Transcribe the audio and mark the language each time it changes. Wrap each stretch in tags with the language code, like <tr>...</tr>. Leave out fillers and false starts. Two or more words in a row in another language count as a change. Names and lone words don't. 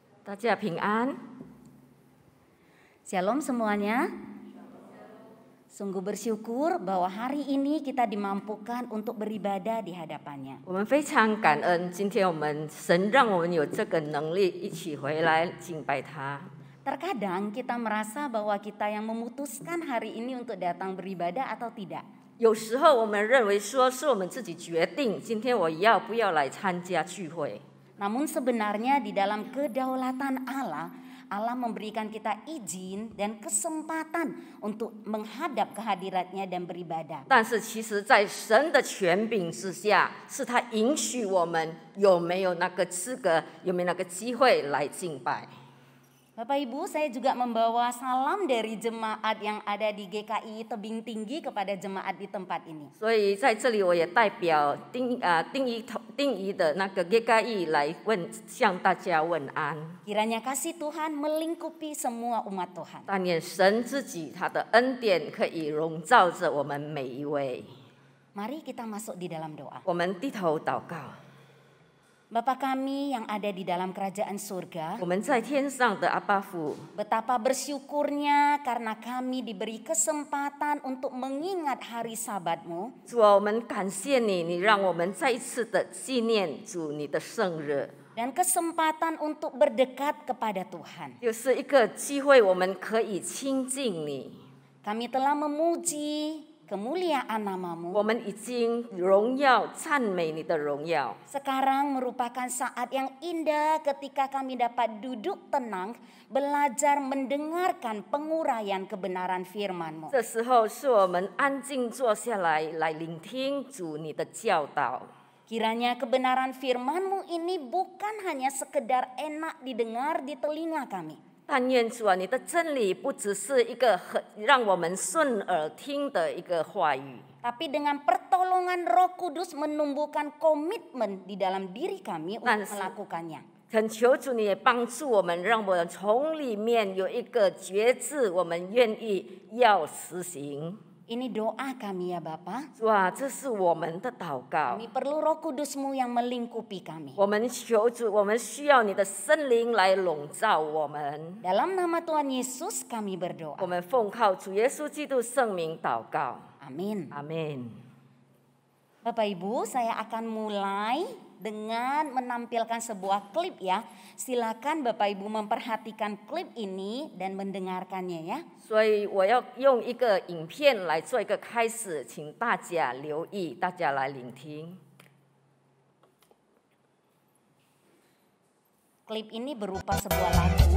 <zh>大家平安。</zh> <id>Shalom semuanya. Sungguh bersyukur bahwa hari ini kita dimampukan untuk beribadah di hadapannya.</id> <zh>我们非常感恩，今天神让我们有这个能力一起回来敬拜他。</zh> <id>Terkadang kita merasa bahwa kita yang memutuskan hari ini untuk datang beribadah atau tidak.</id> <zh>有时候我们认为说是我们自己决定，今天我要不要来参加聚会。</zh> <id>Namun sebenarnya di dalam kedaulatan Allah, Allah memberikan kita izin dan kesempatan untuk menghadap kehadiratnya dan beribadah.</id> <zh>但是其实在神的权柄之下，是他允许我们有没有那个资格，有没有那个机会来敬拜。</zh> <id>Bapak Ibu, saya juga membawa salam dari jemaat yang ada di GKI Tebing Tinggi kepada jemaat di tempat ini.</id> <zh>所以在这里我也代表定义的那个 GKI 来向大家问安。</zh> <id>Kiranya kasih Tuhan melingkupi semua umat Tuhan.</id> <zh>但愿神自己他的恩典可以笼罩着我们每一位。</zh> <id>Mari kita masuk di dalam doa.</id> <zh>我们低头祷告。</zh> <id>Bapa kami yang ada di dalam kerajaan surga,</id> <zh>我们在天上的阿爸父，</zh> <id>betapa bersyukurnya karena kami diberi kesempatan untuk mengingat hari Sabat-Mu.</id> <zh>主啊，我们感谢你，你让我们再一次的纪念主你的圣日，</zh> <id>Dan kesempatan untuk berdekat kepada Tuhan.</id> <zh>就是一个机会，我们可以亲近你。</zh> <id>Kami telah memuji kemuliaan nama-Mu.</id> <zh>我们已经荣耀赞美你的荣耀。</zh> <id>Sekarang merupakan saat yang indah ketika kami dapat duduk tenang, belajar mendengarkan penguraian kebenaran firman-Mu.</id> <zh>这时候是我们安静坐下来，来聆听主你的教导。</zh> <id>Kiranya kebenaran firman-Mu ini bukan hanya sekedar enak didengar di telinga kami.</id> <zh>但愿主啊，你的真理不只是一个让我们顺耳听的一个话语，</zh> <id>Tapi dengan pertolongan Roh Kudus menumbuhkan komitmen di dalam diri kami untuk melakukannya.</id> <zh>恳求主你也帮助我们，让我们从里面有一个觉知，我们愿意要实行。</zh> <id>Ini doa kami ya Bapa.</id> <zh>主啊，这是我们的祷告。</zh> <id>Kami perlu Roh Kudus-Mu yang melingkupi kami.</id> <zh>我们求主，我们需要你的圣灵来笼罩我们。</zh> <id>Dalam nama Tuhan Yesus kami</id> <zh>我</zh> <id>berdoa.</id> <zh>们奉靠主耶稣基督圣名祷告，</zh> <id>Amin.</id> <zh>阿门。</zh> <id>Bapak Ibu, saya akan mulai dengan menampilkan sebuah klip ya. Silakan Bapak Ibu memperhatikan klip ini dan mendengarkannya ya.</id> <zh>所以我要用一个影片来做一个开始，请大家留意，大家来聆听。</zh> <id>Klip ini berupa sebuah lagu.</id>